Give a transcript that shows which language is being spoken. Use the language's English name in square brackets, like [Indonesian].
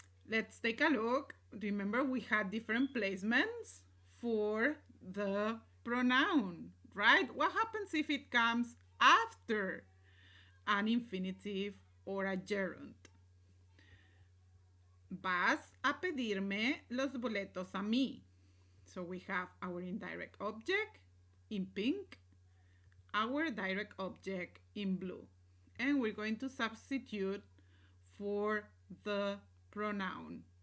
[English] Let's take a look. Remember, we had different placements for the pronoun, right? What happens if it comes after an infinitive or a gerund? [Spanish] Vas a pedirme los boletos a mí. [English] So we have our indirect object in pink, our direct object in blue. And we're going to substitute for the pronoun.